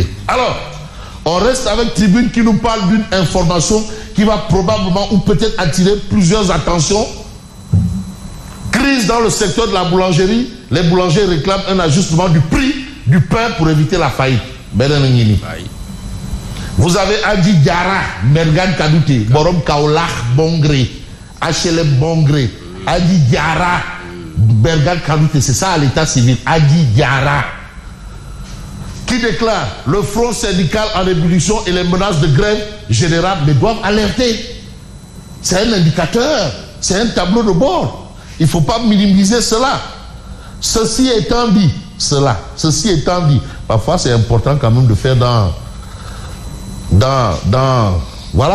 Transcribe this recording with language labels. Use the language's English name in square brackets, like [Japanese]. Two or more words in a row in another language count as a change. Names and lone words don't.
[French] Alors, on reste avec Tribune qui nous parle d'une information qui va probablement ou peut-être attirer plusieurs attentions. Crise dans le secteur de la boulangerie. Les boulangers réclament un ajustement du prix du pain pour éviter la faillite. Vous avez Adi Diara, Mergan Kadouté, Borom Kaolach Bongré, HLM Bongré, Adi Diara, Mergan Kadouté, c'est ça à l'état civil, Adi Diara, qui déclare le front syndical en ébullition et les menaces de grève générale mais doivent alerter. C'est un indicateur, c'est un tableau de bord. Il ne faut pas minimiser cela. Ceci étant dit, parfois c'est important quand même de faire voilà.